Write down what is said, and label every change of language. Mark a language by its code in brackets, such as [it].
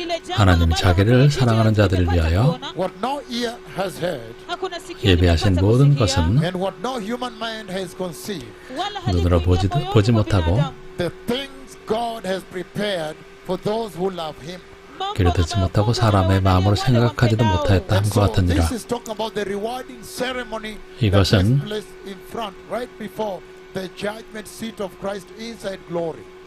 [ko] 하나님이 자기를 사랑하는 자들을 위하여 [en] what no ear has heard, [ko] 예비하신 모든 것은 [en] and what no human mind has conceived, [ko] 눈으로 보지 못하고 [en] the things God has prepared for those who love Him. [ko] 귀로 듣지 못하고 사람의 마음으로 생각하지도 못하였다 함과 같으니라. [en] This is talking about the rewarding ceremony that [ko] 이것은 [en] takes place in front, right before the judgment seat of Christ inside glory.